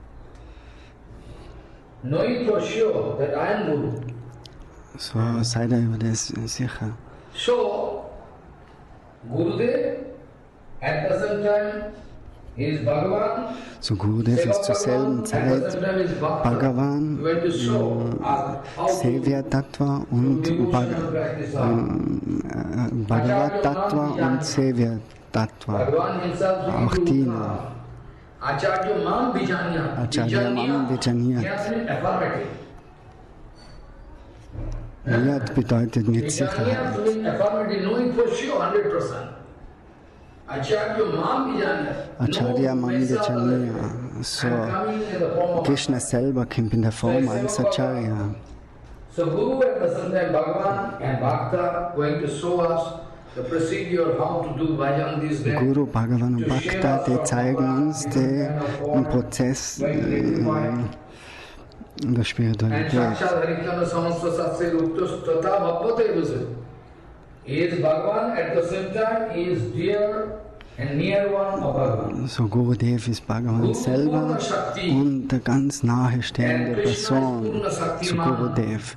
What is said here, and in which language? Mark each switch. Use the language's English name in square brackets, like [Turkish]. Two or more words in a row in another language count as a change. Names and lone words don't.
[German] So, sei dir über das sicher. So, Gurudev ist zur selben Zeit Bhagavan, [Sanskrit] सेव्य तत्त्व [German] und [Sanskrit] भगवत् तत्त्व [German] und [Sanskrit] सेव्य तत्त्व. [German] Auch Diener. [Sanskrit] आचार्यं मां विजानीयात्. [German] Yat bedeutet mit Sicherheit. [Sanskrit] आचार्यं मां विजानीया. [German] So, Krishna selber kommt in der Form als Acharya. [English] So Guru at the same time Bhagavan and Bhakta going to show us the procedure how to do bhajan these days. [German] Guru, Bhagavan und Bhakta, die zeigen uns den Prozess in der Spiritualität. So Gurudev ist Bhagavan selber und der ganz nahe stehende Person zu Gurudev.